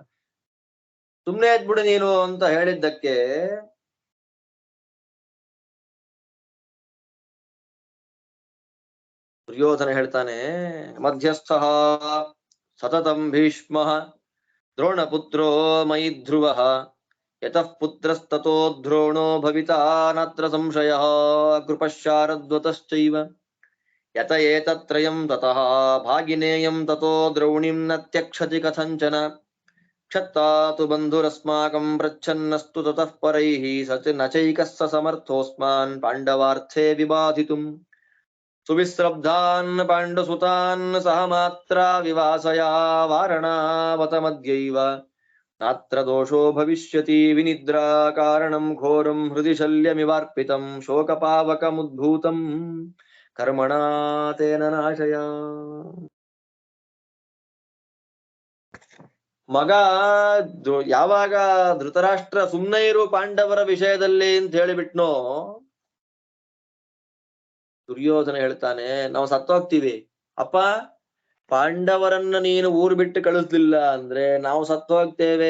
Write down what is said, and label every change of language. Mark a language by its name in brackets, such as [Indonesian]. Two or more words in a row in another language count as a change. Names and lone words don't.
[Kannada] ಸುಮ್ನೆ ಇದ್ಬಿಡು ನೀನು ಅಂತ ಹೇಳಿದ್ದಕ್ಕೆ ದುರ್ಯೋಧನ ಹೇಳ್ತಾನೆ, [Sanskrit] मध्यस्थ सततं भीष्म द्रोणपुत्रो मयि ध्रुव यतः पुत्रस्ततो द्रोणो भविता नात्र संशय कृपशारद्वतश्चैव यत एतत्रयं ततः भागिनेयं ततो द्रौणिं न त्यक्षति कथंचन क्षत्तातु बन्धुरस्माकं प्रच्छन्नस्तु ततः परैः सच नचैकस्स समर्थोस्मान् पाण्डवार्थे विबाधितुं सुविस्रब्धान् पाण्डुसुतान् सह मात्र विवासया वारणावत मध्यैव नात्र दोषो भविष्यति विनिद्रा कारणं घोरं हृदय शल्यमिवार्पितं शोकपावकमुद्भूतं कर्मणा तेन नाशय. [Kannada] ಮಗ ಯಾವಾಗ ಧೃತರಾಷ್ಟ್ರ ಸುಮ್ನೆ ಇರು ಪಾಂಡವರ ವಿಷಯದಲ್ಲಿ ಅಂತ ಹೇಳಿಬಿಟ್ನೋ, ದುರ್ಯೋಧನ ಹೇಳ್ತಾನೆ, ನಾವು ಸತ್ತೋಗ್ತೀವಿ ಅಪ್ಪ, ಪಾಂಡವರನ್ನ ನೀನು ಊರು ಬಿಟ್ಟು ಕಳಿಸ್ಲಿಲ್ಲ ಅಂದ್ರೆ ನಾವು ಸತ್ತೋಗ್ತೇವೆ.